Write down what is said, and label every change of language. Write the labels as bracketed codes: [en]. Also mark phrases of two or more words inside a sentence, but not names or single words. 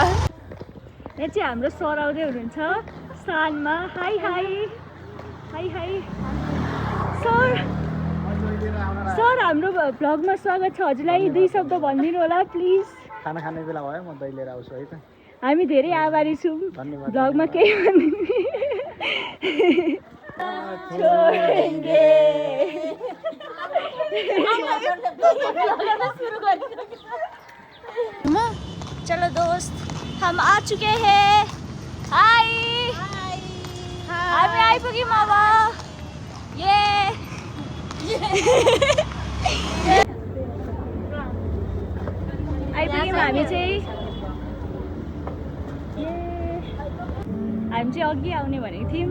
[ne] यहाँ चाहिँ हाम्रो सर आउँदै हुनुहुन्छ सानमा। हाई हाई हाई हाई सर। सर हाम्रो भ्लगमा स्वागत छ। हजुरलाई 2 शब्द भनिदिनु होला प्लिज। खाना खाने बेला भयो, म दही लिएर आउँछु है त। हामी धेरै आभारी छौँ। धन्यवाद। भ्लगमा केही भनिदिनु छोडेंगे। [hi] चलो दोस्त हम आ चुके हैं। [ne] हाय हामी आइपुग्यौँ अब। ये आइपुग्यौँ हामी चाहिँ। हामी चाहिँ अघि आउने भनेको थियौँ।